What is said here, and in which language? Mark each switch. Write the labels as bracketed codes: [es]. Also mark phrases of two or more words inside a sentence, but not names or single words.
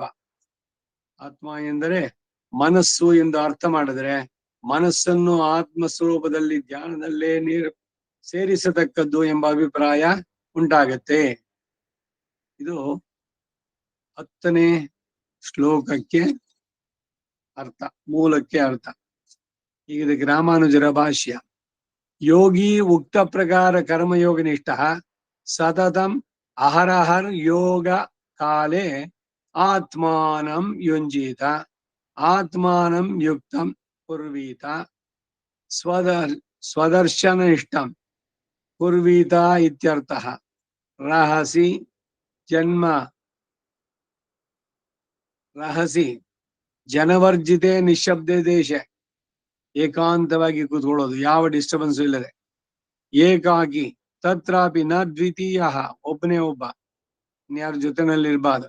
[kn] ಆತ್ಮ ಎಂದರೆ ಮನಸ್ಸು ಎಂದು ಅರ್ಥ ಮಾಡಿದ್ರೆ ಮನಸ್ಸನ್ನು ಆತ್ಮಸ್ವರೂಪದಲ್ಲಿ ಧ್ಯಾನದಲ್ಲೇ ಸೇರಿಸತಕ್ಕದ್ದು ಎಂಬ ಅಭಿಪ್ರಾಯ ಉಂಟಾಗತ್ತೆ. ಇದು 10ನೇ ಶ್ಲೋಕಕ್ಕೆ ಅರ್ಥ, ಮೂಲಕ್ಕೆ ಅರ್ಥ. ಈಗ ಇದಕ್ಕೆ ರಾಮಾನುಜರ ಭಾಷ್ಯ. [sa] ಯೋಗಿ ಉಕ್ತ ಪ್ರಕಾರ ಕರ್ಮಯೋಗ ನಿಷ್ಠ ಸತತಂ ಅಹರಹರ್ ಯೋಗ ಕಾಲೇ ಆತ್ಮಾನಂ ಯುಂಜೀತ ಆತ್ಮಾನಂ ಯುಕ್ತಂ ಕುರ್ವೀತ ಸ್ವದರ್ಶನನಿಷ್ಠಂ ಕುರ್ವೀತ ಇತ್ಯರ್ಥಃ. ರಹಸಿ ಜನವರ್ಜಿತೆ ನಿಶ್ಶಬ್ದೆ ದೇಶೆ, [kn] ಏಕಾಂತವಾಗಿ ಕೂತ್ಕೊಳ್ಳೋದು, ಯಾವ ಡಿಸ್ಟರ್ಬೆನ್ಸ್ ಇಲ್ಲದೆ, [sa] ಏಕಾಕಿ ತತ್ರಾಪಿ ನ ದ್ವಿತೀಯ, [kn] ಒಬ್ಬನೇ ಒಬ್ಬ, ಇನ್ಯಾರ ಜೊತೆನಲ್ಲಿರ್ಬಾರ್ದು.